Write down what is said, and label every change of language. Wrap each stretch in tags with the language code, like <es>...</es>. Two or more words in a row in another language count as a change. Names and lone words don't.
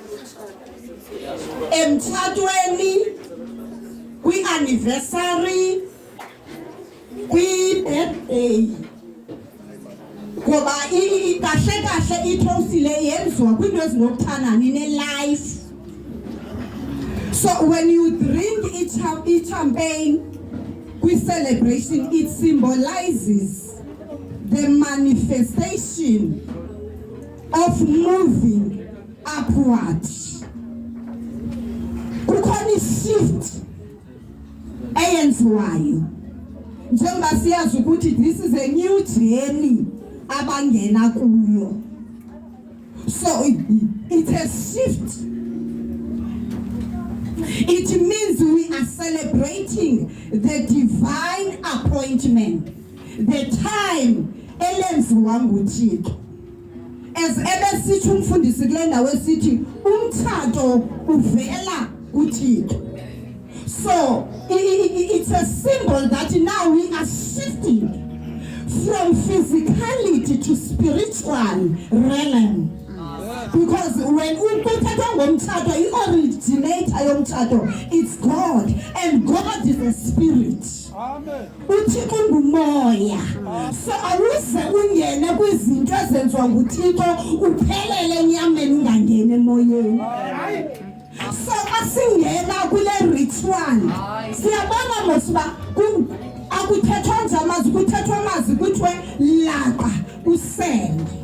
<xh>Emtshatweni, kwi-anniversary, kwi-birthday. Ngoba kahle i-toast le yenziwa kwiinto ezinokuthanani ne-life.</xh> <en>So when you drink</en> <xh>i-champagne kwi-celebration,</xh> <en>it symbolizes the manifestation of moving upward.</en> <xh>Kukhona i-shift eyenziwayo. Njengoba siyazi ukuthi</xh> <en>this is a new journey</en> <xh>abangena kuyo.</xh> <en>So it's a shift. It means we are celebrating the divine appointment, the time</en> <xh>elenziwa nguThixo. As ebesithi umfundisi kule ndawo esithi umthatho uvela kuThixo.</xh> <en>So it's a symbol that now we are shifting from physicality to spiritual realm. Because when</en> <xh>kuthethwa ngomthatho, i-originator yomthatho,</xh> <en>it's God, and God is a spirit. Amen.</en> <xh>uThixo ngumoya. So awuze ungene kwizinto ezenziwa nguThixo uphelele enyameni ungangene emoyeni. So asingena kule ritual siyabona mosiba akuthethwa nje amazwi, kuthethwa amazwi kuthiwe laqa usele.</xh>